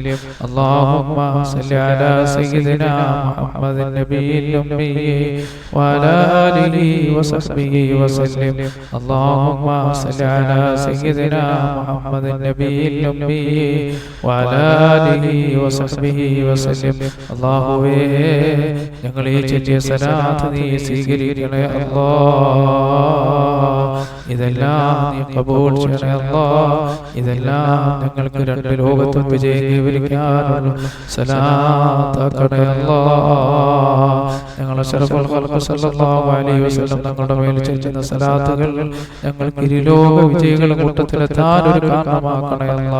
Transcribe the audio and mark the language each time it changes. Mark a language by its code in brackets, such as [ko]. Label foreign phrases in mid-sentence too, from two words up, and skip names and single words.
[ar] اللهم صل على سيدنا محمد النبي الأمي وعلى آله وصحبه وسلم. اللهم صل على سيدنا محمد النبي الأمي وعلى آله وصحبه وسلم. [ml] اللهم ഞങ്ങൾ ഈ ചൊല്ലിയ സലാത്ത് നീ സ്വീകരിക്കണേ അല്ലാ. ഇതെല്ലാം നീ ഖബൂൽ ചെയ്യണേ അല്ലാ. ഇതെല്ലാം ഞങ്ങൾക്ക് രണ്ട് ലോകത്തും വിജയം കൈവരിക്കാനുള്ള സലാത്താക്കണേ അല്ലാ. ഞങ്ങൾ [ar] أشرف الخلق صلى الله عليه وسلم [ml] തങ്ങളുടെ മേൽ ചൊല്ലുന്ന സലാത്തുകൾ ഞങ്ങൾക്ക് ഇരുലോക വിജയികളുടെ കൂട്ടത്തിലെത്താൻ ഒരു കാരണമാക്കണേ അല്ലാ.